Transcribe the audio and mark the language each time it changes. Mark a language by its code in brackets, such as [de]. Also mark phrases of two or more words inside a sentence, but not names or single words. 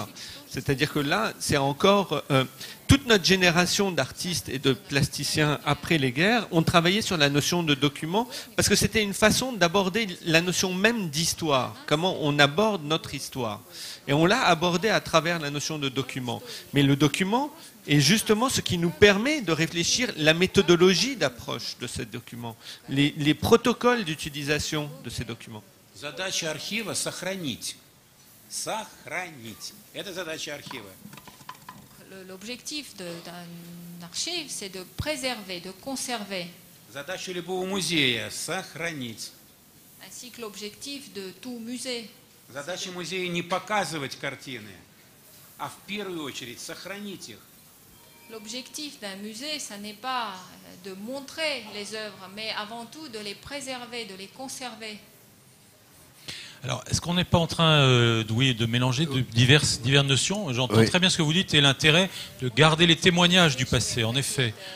[fr] C'est-à-dire que là, c'est encore... toute notre génération d'artistes et de plasticiens après les guerres ont travaillé sur la notion de document, parce que c'était une façon d'aborder la notion même d'histoire, comment on aborde notre histoire. Et on l'a abordé à travers la notion de document. Mais le document est justement ce qui nous permet de réfléchir la méthodologie d'approche de ces documents, les protocoles d'utilisation de ces documents. [ru] Задача архива — сохранить. Сохранить. Это задача архива. [fr] L'objectif d'un archive, c'est de préserver, de conserver. [ru] Задача любого музея — сохранить. [fr] Ainsi que l'objectif de tout musée. [ru] Задача музея — не показывать картины, а в первую очередь сохранить их. [fr] L'objectif d'un musée, ça n'est pas de montrer les œuvres, mais avant tout de les préserver, de les conserver. Alors, est-ce qu'on n'est pas en train de mélanger diverses notions? J'entends très bien ce que vous dites et l'intérêt de garder les témoignages du passé, en effet.